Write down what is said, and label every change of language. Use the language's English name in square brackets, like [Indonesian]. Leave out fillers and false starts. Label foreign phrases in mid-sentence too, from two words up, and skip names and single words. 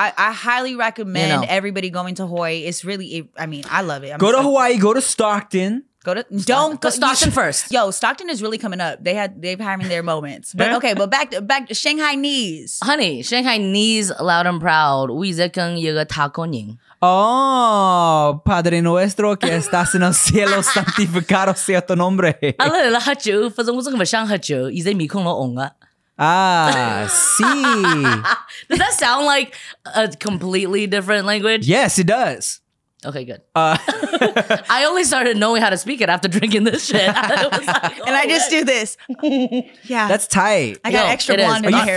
[English] I highly recommend You know. everybody going to Hawaii. It's really, I mean, I love it. Go to Hawaii. Go to Stockton. Don't Go Stockton first. Yo, Stockton is really coming up. They've having their moments. But okay, but back to Shanghainese. Honey, Shanghainese loud and proud. [Chinese] 我在跟一个塔国人。 [Spanish] Oh, Padre nuestro que estás en el cielo, santificado sea tu nombre. [Chinese] 啊，来了喝酒，反正我这个不想喝酒，现在面孔都红了。 [Spanish] Ah, sí. [English] Does that sound like a completely different language? Yes, it does. Okay, good. I only started knowing how to speak it after drinking this shit. I was like, And I just do this. Yeah. That's tight. I got Yo, extra it is. blonde in Are my you, hair